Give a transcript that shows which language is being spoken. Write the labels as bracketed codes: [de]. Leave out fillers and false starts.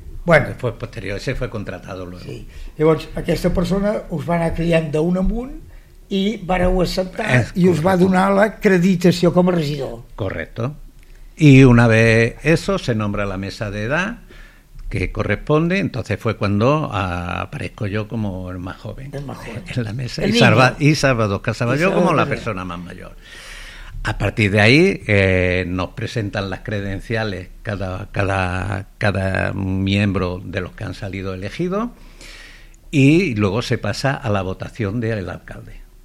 [es] Bueno, fue posterior, ese fue contratado luego. Sí. [ca] Llavors, aquesta persona us va anar criant d'un en un i vareu acceptar i us va donar l'acreditació com a regidor. [es] Correcto. Y una vez eso, se nombra la mesa de edad que corresponde, entonces fue cuando aparezco yo como el más joven. En la mesa, y Salvador Casaballó como la persona más mayor. A partir de ahí nos presentan las credenciales cada miembro de los que han salido elegidos, y luego se pasa a la votación del alcalde.